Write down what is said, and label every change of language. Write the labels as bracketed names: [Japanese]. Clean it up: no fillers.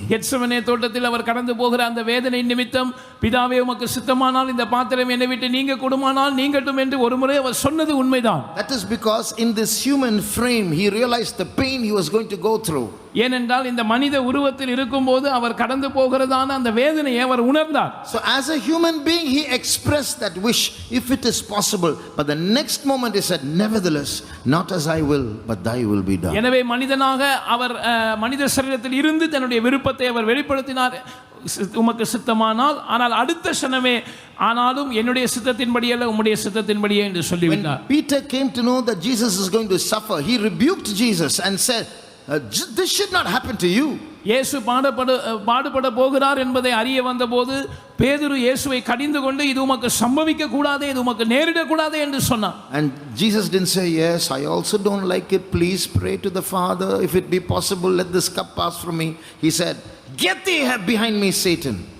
[Tamil] Gethsemane தோட்டத்தில் அவர் கடந்து போகிற அந்த வேதனை நிமித்தம், பிதாவே உமக்கு சித்தமானால் இந்த பாத்திரம் என்னை விட்டு நீங்க கூடுமானால் நீங்கட்டும் என்று ஒருமுறை அவர் சொன்னது உண்மைதான். [English] That is because in this human frame he realized the pain he was going to go through. [Tamil] ஏனென்றால் இந்த மனித உருவத்தில் இருக்கும்போது அவர் கடந்து போகிறதான அந்த வேதனையை அவர் உணர்ந்தார். [English] So as a human being he expressed that wish, if it is possible, but the next moment he said, nevertheless, not as I will, but thy will be done. [Tamil] எனவே மனிதனாக அவர் மனித சரீரத்தில் இருந்து தன்னுடைய விருப்பத்தை அவர் வெளிப்படுத்தினார், உமக்கு சித்தமானால். ஆனால் அடுத்த க்ஷணமே, ஆனாலும் என்னுடைய சித்தத்தின்படி அல்ல உம்முடைய சித்தத்தின்படியே என்று சொல்லிவிட்டார். [English] When Peter came to know that Jesus is going to suffer, he rebuked Jesus and said, this should not happen to you. [Tamil] இயேசு பாடுபட போகிறார் என்பதை அறிய வந்தபோது பேதுரு இயேசுவை கடிந்து கொண்டு, இது உமக்கு சம்பவிக்க கூடாதே, இது உமக்கு நேரிட கூடாதே என்று சொன்னார். [English] And Jesus didn't say, yes, I also don't like it, please pray to the Father, if it be possible, let this cup pass from me. He said, get thee behind me, Satan.